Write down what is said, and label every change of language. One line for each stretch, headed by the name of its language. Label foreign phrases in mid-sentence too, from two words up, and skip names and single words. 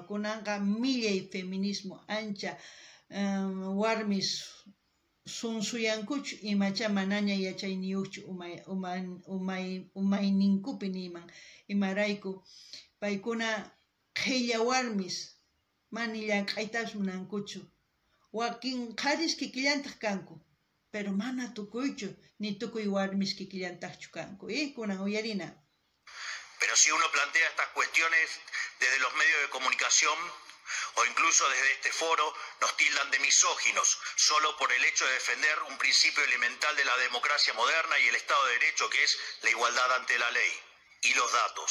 Quechua: Kunanqa millay feminismo ancha warmis sunsuyankuchu imacha manaña yachayniyuqchu umayninkupi niman. Imarayku paykuna qhilla warmis mani llank'aytapas munankuchu. Wakin qaris kikillantaq kanku, pero mana tukuychu, ni tukuy warmis kikillantaqchu kanku. Kunan uyarina.
Spanish: Pero si uno plantea estas cuestiones desde los medios de comunicación o incluso desde este foro, nos tildan de misóginos solo por el hecho de defender un principio elemental de la democracia moderna y el Estado de Derecho, que es la igualdad ante la ley y los datos.